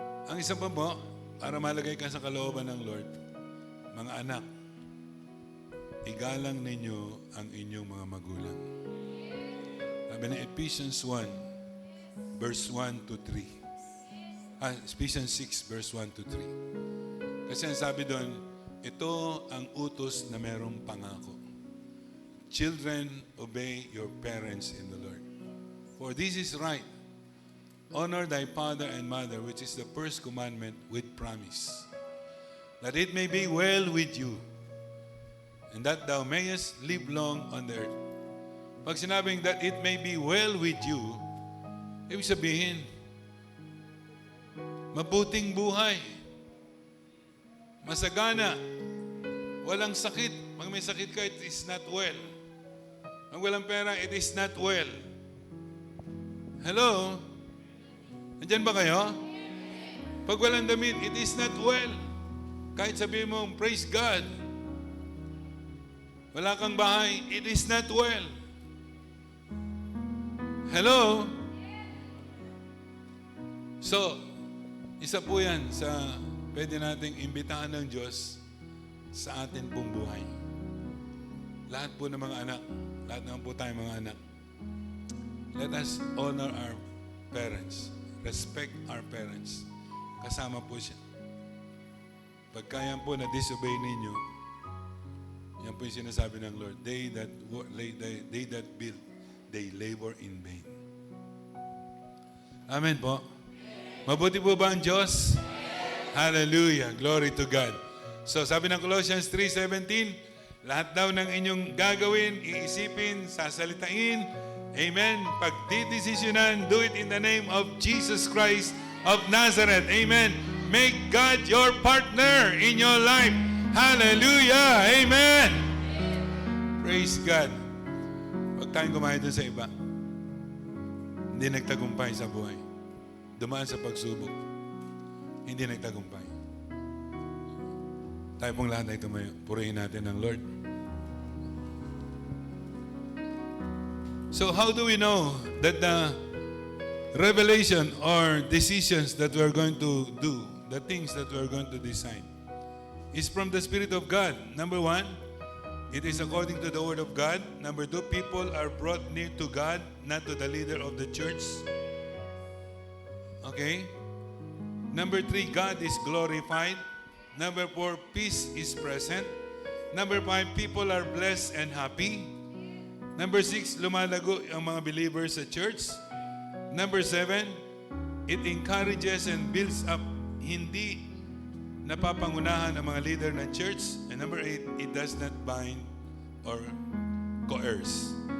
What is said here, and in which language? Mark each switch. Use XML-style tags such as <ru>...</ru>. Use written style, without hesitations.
<tl>Ang isa pa po, para malagay ka sa kalooban ng Lord, mga anak, igalang ninyo ang inyong mga magulang. Sabi ng Ephesians 1, verse 1 to 3. Ephesians 6, verse 1 to 3. Kasi ang sabi doon, ito ang utos na merong pangako.</tl> <en>Children, obey your parents in the Lord. For this is right. Honor thy father and mother, which is the first commandment with promise, that it may be well with you, and that thou mayest live long on the earth.</en> <tl>Pag sinabing</tl> <en>that it may be well with you,</en> <tl>ibig sabihin, mabuting buhay, masagana, walang sakit. Pag may sakit ka,</tl> <en>it is not well.</en> <tl>Pag walang pera, it is not well. Hello? Nandiyan ba kayo? Pag walang damit,</tl> <en>it is not well.</en> <tl>Kahit sabihin mo,</tl> <en>praise God,</en> <tl>Wala kang bahay,</tl> <en>it is not well. Hello?</en> <tl>So, isa po yan sa pwede nating imbitahan ng Diyos sa atin pong buhay. Lahat po ng mga anak, lahat naman po tayong mga anak,</tl> <en>let us honor our parents. Respect our parents.</en> <tl>Kasama po siya. Pagka yan po na-disobey ninyo, yan po yung sinasabi ng Lord,</tl> <en>they that build, they labor in vain.</en> <tl>Amen po. Mabuti po ba ang Diyos? Hallelujah.</tl> <en>Glory to God.</en> <tl>So sabi ng Colossians 3:17, lahat daw ng inyong gagawin, iisipin, sasalitain, amen, pagdidesisyonan,</tl> <en>do it in the name of Jesus Christ of Nazareth.</en> <tl>Amen.</tl> <en>Make God your partner in your life. Hallelujah. Amen. Praise God.</en> <tl>Huwag tayong kumain doon sa iba. Hindi nagtagumpay sa buhay. Dumaan sa pagsubok. Hindi nagtagumpay. Tayo pong lahat ay tumayo. Purihin natin ang Lord.</tl> <en>So how do we know that the revelation or decisions that we are going to do, the things that we are going to decide, is from the Spirit of God? Number one, it is according to the Word of God. Number two, people are brought near to God, not to the leader of the church. Okay? Number three, God is glorified. Number four, peace is present. Number five, people are blessed and happy.</en> <tl>Number six, lumalago ang mga believers sa church.</tl> <en>Number seven, it encourages and builds up.</en> <tl>Hindi napapangunahan ang mga leader ng church.</tl> <en>And number eight, it does not bind or coerce.</en>